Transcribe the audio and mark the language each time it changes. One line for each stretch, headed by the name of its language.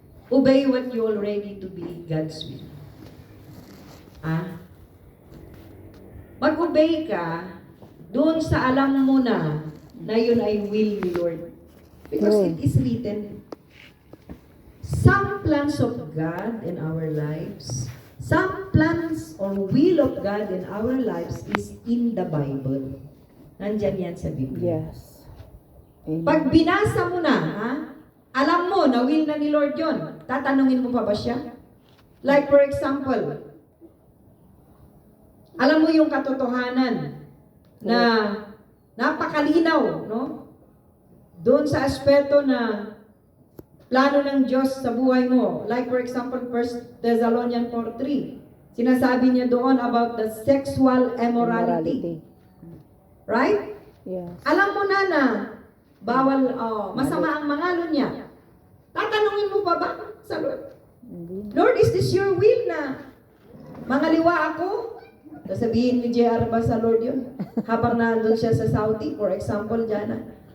English: Obey what you already to be God's will.
Filipino: Mag-obey ka doon sa alam mo na yun ay will ni Lord.
English: Because it is written, some plans of God in our lives, some plans or will of God in our lives is in the Bible.
Filipino: Nandyan yan sa Biblia.
English: Yes. Amen.
Filipino: Pag binasa mo na, alam mo na will na ni Lord yun, tatanungin mo pa ba siya? Like for example, alam mo yung katotohanan na napakalinaw, no? Doon sa aspeto na plano ng Diyos sa buhay mo.
English: Like for example, 1 Thessalonians 4:3.
Filipino: Sinasabi niya doon about the sexual immorality.
English: Right? Yes.
Filipino: Alam mo na bawal, masama ang mangalo niya. Tatanungin mo pa ba sa Lord? Hindi.
English: Lord, is this your will
Filipino: na mangaliwa ako? Sasabihin ni JR ba sa Lord yun? Habang nandun siya sa Saudi, for example, dyan.